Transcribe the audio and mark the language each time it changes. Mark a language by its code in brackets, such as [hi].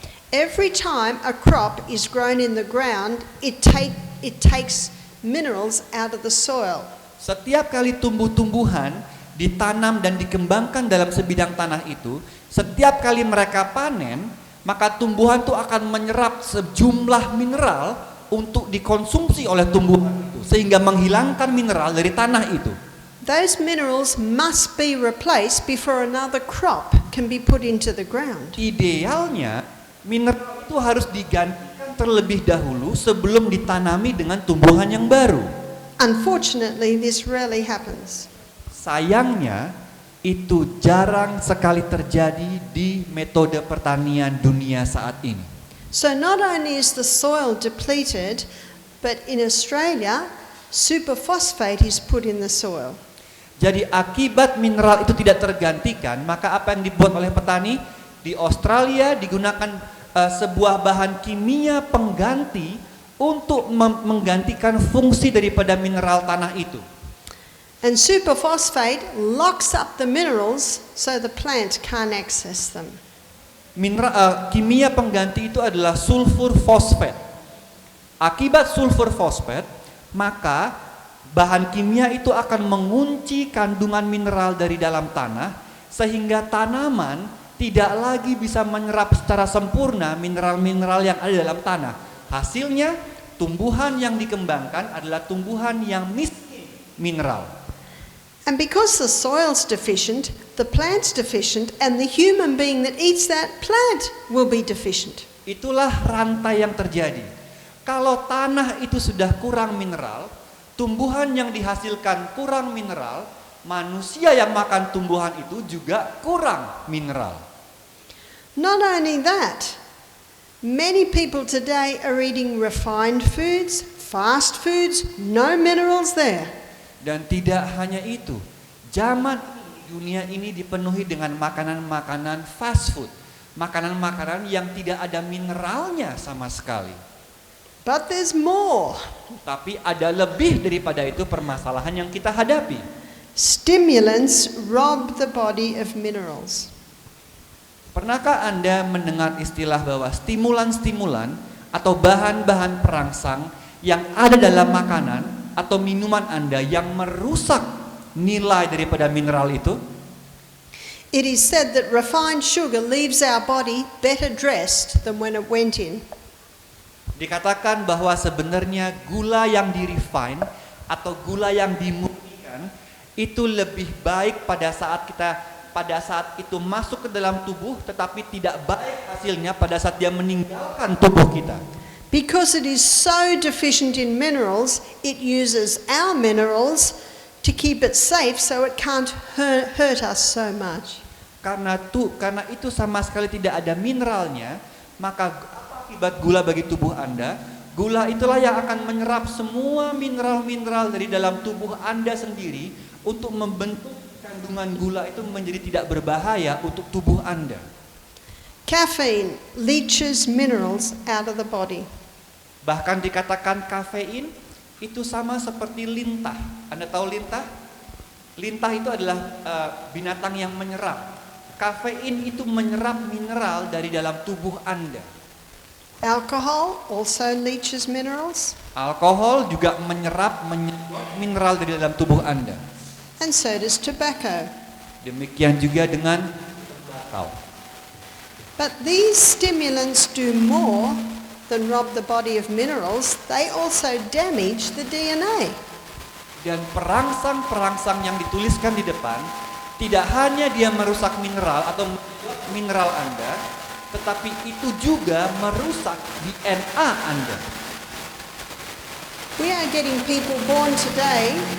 [en] Every time a crop is grown in the ground, it takes minerals out of the soil. [id] Setiap kali tumbuh-tumbuhan ditanam dan dikembangkan dalam sebidang tanah itu, setiap kali mereka panen, maka tumbuhan itu akan menyerap sejumlah mineral untuk dikonsumsi oleh tumbuhan itu, sehingga menghilangkan mineral dari tanah itu. [en] Those minerals must be replaced before another crop can be put into the ground. [id] Idealnya mineral itu harus digantikan terlebih dahulu sebelum ditanami dengan tumbuhan yang baru. [en] Unfortunately, this rarely happens. [id] Sayangnya itu jarang sekali terjadi di metode pertanian dunia saat ini. [en] So not only is the soil depleted, but in Australia, superphosphate is put in the soil. [id] Jadi akibat mineral itu tidak tergantikan, maka apa yang dibuat oleh petani di Australia digunakan sebuah bahan kimia pengganti untuk menggantikan fungsi daripada mineral tanah itu. [en] And superphosphate locks up the minerals so the plant can't access them. [id] Kimia pengganti itu adalah sulfur fosfat. Akibat sulfur fosfat, maka bahan kimia itu akan mengunci kandungan mineral dari dalam tanah sehingga tanaman tidak lagi bisa menyerap secara sempurna mineral-mineral yang ada dalam tanah. Hasilnya, tumbuhan yang dikembangkan adalah tumbuhan yang miskin mineral. [en] And because the soil's deficient, the plant's deficient, and the human being that eats that plant will be deficient. [id] Itulah rantai yang terjadi. Kalau tanah itu sudah kurang mineral, tumbuhan yang dihasilkan kurang mineral, manusia yang makan tumbuhan itu juga kurang mineral. [en] Not only that, many people today are eating refined foods, fast foods, no minerals there. [id] Dan tidak hanya itu, zaman ini, dunia ini dipenuhi dengan makanan-makanan fast food, makanan-makanan yang tidak ada mineralnya sama sekali. [en] But there's more. [id] Tapi ada lebih daripada itu permasalahan yang kita hadapi. [en] Stimulants rob the body of minerals. [id] Pernahkah Anda mendengar istilah bahwa stimulan-stimulan atau bahan-bahan perangsang yang ada dalam makanan atau minuman Anda yang merusak nilai daripada mineral itu? [en] It is said that refined sugar leaves our body better dressed than when it went in. [id] Dikatakan bahwa sebenarnya gula yang di-refine atau gula yang dimurnikan itu lebih baik pada saat itu masuk ke dalam tubuh, tetapi tidak baik hasilnya pada saat dia meninggalkan tubuh kita. [en] Because it is so deficient in minerals, it uses our minerals to keep it safe so it can't hurt us so much. [id] Karena itu sama sekali tidak ada mineralnya, maka akibat gula bagi tubuh Anda, gula itulah yang akan menyerap semua mineral-mineral dari dalam tubuh Anda sendiri untuk membentuk kandungan gula itu menjadi tidak berbahaya untuk tubuh Anda. [en] Caffeine leaches minerals out of the body. [id] Bahkan dikatakan kafein itu sama seperti lintah. Anda tahu lintah? Lintah itu adalah binatang yang menyerap. Kafein itu menyerap mineral dari dalam tubuh Anda. [en] Alcohol also leaches minerals. [id] Alkohol juga menyerap mineral dari dalam tubuh Anda. [en] And so does tobacco. [id] Demikian juga dengan tembakau. [en] But these stimulants do more than rob the body of minerals. They also damage the DNA. [id] Dan perangsang-perangsang yang dituliskan di depan tidak hanya dia merusak mineral atau mineral Anda, tetapi itu juga merusak DNA Anda. [en] We are getting people born today.